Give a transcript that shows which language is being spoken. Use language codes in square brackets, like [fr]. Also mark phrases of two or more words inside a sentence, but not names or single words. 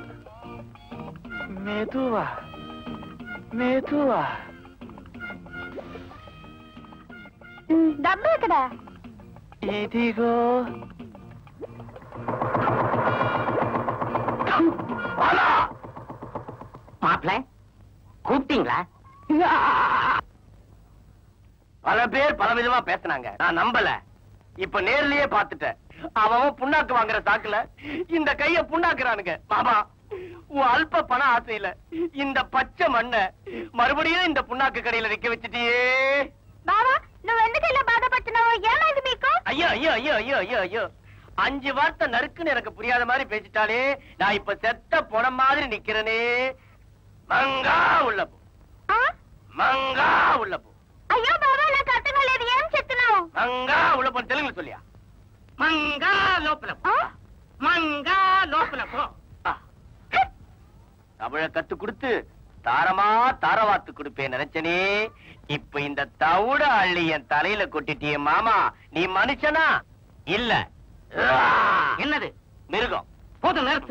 [ta] மெதுவா மெதுவா. [te] డబ్బు ఎక్కడ? ఇదిగో. [ta] மாப்பிள்ள கூப்பிட்டீங்களா? பல பேர் பல விதமா பேசினாங்க, நான் நம்பல. இப்ப நேர்லயே பாத்துட்டேன். அவன் புண்ணாக்கு வாங்குற சாக்குல இந்த கைய புண்ணாக்குறானுங்க. மாமா, உன் அல்ப பண ஆசையில இந்த பச்சை மண்ண மறுபடியும் இந்த புண்ணாக்கு கடையில நிக்க வச்சுட்டியே. [te] బావా నువ్వు ఎందుకు ఇలా బాధపడుతున్నావు? ఏమైంది మీకు? [ta] ஐயோ ஐயோ ஐயோ ஐயோ ஐயோ ஐயோ, 5 வார்த்தை நறுக்குன்னு எனக்கு புரியாத மாதிரி பேசிட்டாலே. நான் இப்ப செத்த பொணம் மாதிரி நிக்கிறனே. மங்கா உள்ள போ, மங்கா உள்ள போ. [te] అయ్యో బావా నాకు అర్థం కాలేదు. ఏం చెప్తున్నావు? [ta] மங்கா உள்ள போ. தெலுங்குல சொல்லியா? மங்கா லோப்பல மங்கா லோப்பல போ. தமிழ கத்து கொடுத்து தாரமா தாரவாத்து கொடுப்பேன் நினைச்சனே. இப்ப இந்த தவிட அள்ளி என் தலையில கொட்டிட்டிய மாமா. நீ மனுஷனா இல்ல என்னது மிருகம்? போது நிறுத்து.